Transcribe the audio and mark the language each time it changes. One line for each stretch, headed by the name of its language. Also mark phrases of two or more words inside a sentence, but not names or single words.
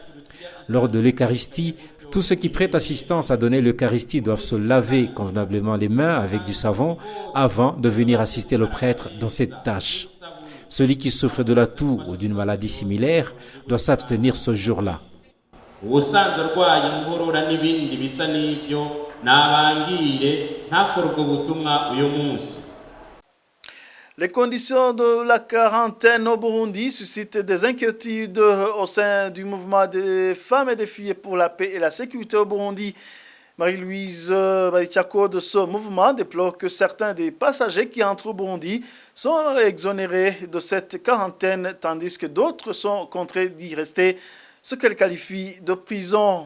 French: Lors de l'Eucharistie, tous ceux qui prêtent assistance à donner l'Eucharistie doivent se laver convenablement les mains avec du savon avant de venir assister le prêtre dans cette tâche. Celui qui souffre de la toux ou d'une maladie similaire doit s'abstenir ce jour-là.
Kinyarwanda: ubusanzwe arwaye inkorora n'ibindi bisa n'ibyo nabangire ntakore ubwo butumwa uyu munsi.
French: Les conditions de la quarantaine au Burundi suscitent des inquiétudes au sein du mouvement des femmes et des filles pour la paix et la sécurité au Burundi. Marie-Louise Barichako de ce mouvement déplore que certains des passagers qui entrent au Burundi sont exonérés de cette quarantaine tandis que d'autres sont contraints d'y rester, ce qu'elle qualifie de prison.